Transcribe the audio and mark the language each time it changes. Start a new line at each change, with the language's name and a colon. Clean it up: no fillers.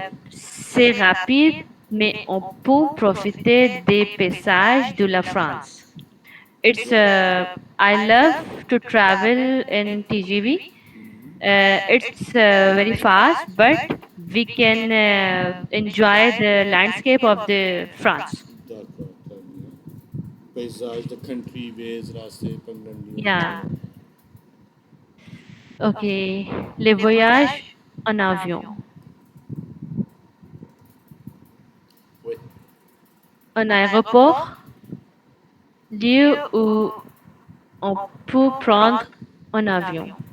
French: C'est rapide, mais on peut profiter des paysages de la France.
English: It's I love to travel in TGV. It's very fast, but we can enjoy the landscape of the France.
French: D'accord, très bien.
English: Paysage, the country, ways,
Hindi: रास्ते, पगडंडियों
English: Yeah.
Hindi: वगैरह.
French: Okay. Les voyages en avion. Oui. Un aéroport, lieu où on peut prendre un avion.